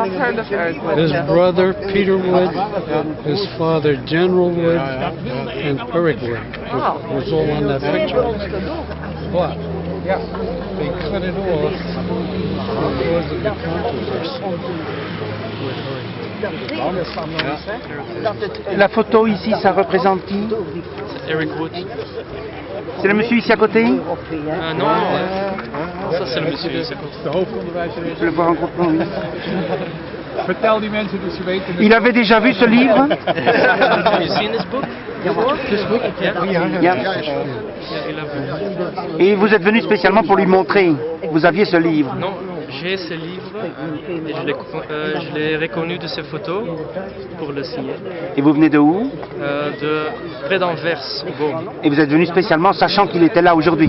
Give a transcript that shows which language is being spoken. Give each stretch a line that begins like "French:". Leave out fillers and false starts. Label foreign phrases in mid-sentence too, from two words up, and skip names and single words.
English: I've heard of Eric Wood. His brother Peter Wood, his father General Wood, and Eric Wood was all on that picture. But they cut it off because of the controversy with Eric.
French: La photo ici, ça représente qui? C'est Eric Wood. C'est le monsieur ici à côté? Non, ça c'est le monsieur ici à côté. Je le vois en gros plan, oui.
Dutch: Vertel die mensen dat ze weten.
French: Il avait déjà vu ce livre?
English: Have you seen this book before? This book? Yeah. Yeah.
French: Il a vu. Et vous êtes venu spécialement pour lui montrer. Vous aviez ce livre. Non, j'ai ce livre et je l'ai reconnu de ses photos pour le signer. Et vous venez de où? De près d'Anvers, au Gaume. Et vous êtes venu spécialement sachant qu'il était là aujourd'hui?